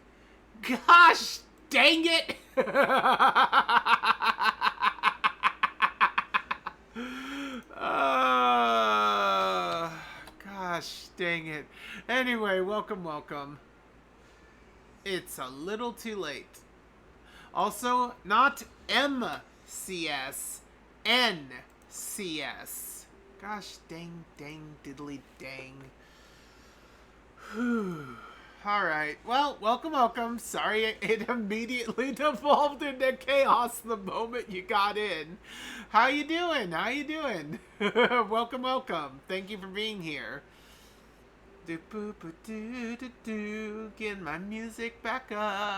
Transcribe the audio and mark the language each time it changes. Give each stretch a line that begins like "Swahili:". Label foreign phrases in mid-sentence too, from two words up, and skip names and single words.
English: Gosh dang it! Gosh dang it. Anyway, welcome. It's a little too late. Also, not MCS, NCS. Gosh dang, diddly dang. Whew. Alright, well, welcome. Sorry it immediately devolved into chaos the moment you got in. How you doing? Welcome. Thank you for being here. Get my music back up.